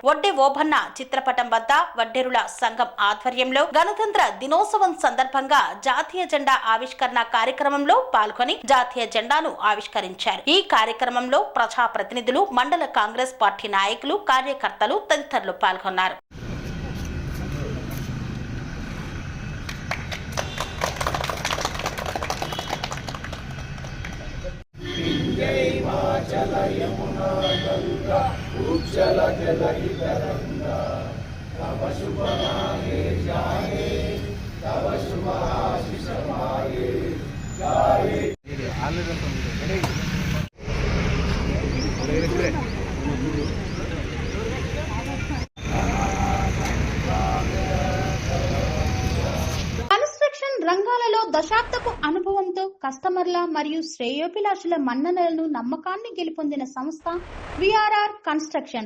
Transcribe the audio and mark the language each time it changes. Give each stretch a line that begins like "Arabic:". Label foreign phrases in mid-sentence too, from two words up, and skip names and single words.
Telugu: వడ్డే ఓబన్న చిత్రపటం వద్ద వడ్డేరుల సంఘం ఆధ్వర్యంలో గణతంత్ర దినోత్సవం సందర్భంగా జాతీయ జెండా ఆవిష్కరణ కార్యక్రమంలో పాల్గొని జాతీయ జెండాను ఆవిష్కరించారు. ఈ కార్యక్రమంలో ప్రజాప్రతినిధులు, మండల కాంగ్రెస్ పార్టీ నాయకులు, కార్యకర్తలు తదితరులు పాల్గొన్నారు.
Bangla: জল যমুনা গঙ্গা উজ্জল জলহি তরঙ্গা তব শুভ নামে জাগে তব শুভ আশীষ মাগে গায়ে
Telugu: రంగాలలో దశాబ్దపు అనుభవంతో కస్టమర్ల మరియు శ్రేయోభిలాషుల మన్ననలను నమ్మకాన్ని గెలుపొందిన సంస్థ విఆర్ఆర్ కన్స్ట్రక్షన్స్.